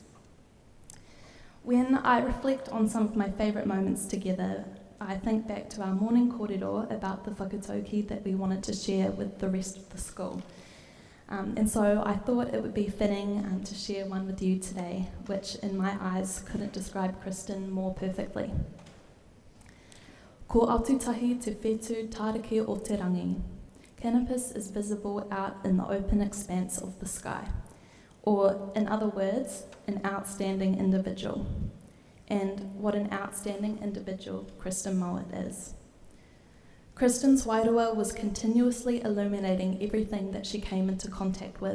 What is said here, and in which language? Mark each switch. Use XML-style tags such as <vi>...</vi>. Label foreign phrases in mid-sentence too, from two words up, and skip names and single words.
<en>When I reflect on some of my favourite moments together, I think back to our morning kōrero about the whakatauki that we wanted to share with the rest of the school. And so I thought it would be fitting to share one with you today, which in my eyes couldn't describe Kristan more perfectly.</en> <mi>Ko atutahi te whetū tareke o te rangi.</mi> <en>Canopus is visible out in the open expanse of the sky. Or, in other words, an outstanding individual. And what an outstanding individual Kristan Mouat is. Kristan's wairua was continuously illuminating everything that she came into contact with.</en>